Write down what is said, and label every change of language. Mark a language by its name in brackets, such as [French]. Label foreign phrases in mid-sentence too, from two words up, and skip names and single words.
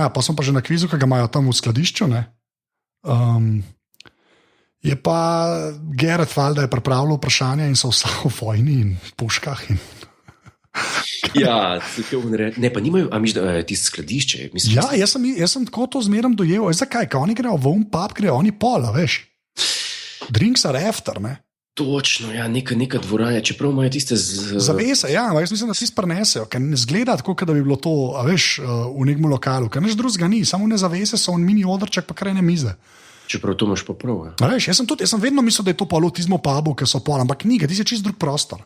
[Slovenian] Ja, pa sem pa že na kvizu, ki ga imajo tam v skladišču, ne. Je pa Garrett valjda je pripravljal vprašanja in so vsa v vojni in puškah in... Ja, ne, pa nimajo, a misliš, da je tisto skladišče? Ja, jaz sem tako to zmeram dojel. Zakaj? Kaj oni grejo v pub, grejo oni pola, veš. [English] Drinks are after, [Slovenian] ne. Točno, ja, neka dvorana, čeprav imajo tiste zavese, ja, jaz mislim, da si prenesejo, ker ne zgleda tako, da bi bilo to, a veš, v nekem lokalu, ker nič drugega ni, samo ne zavese so in mini odrček pa krajne mize. Čeprav to imaš pa prav, ja. A veš, jaz sem vedno mislil, da je to pa lotizmo pubu, ker so pol, ampak ni, ti si čist drug prostor.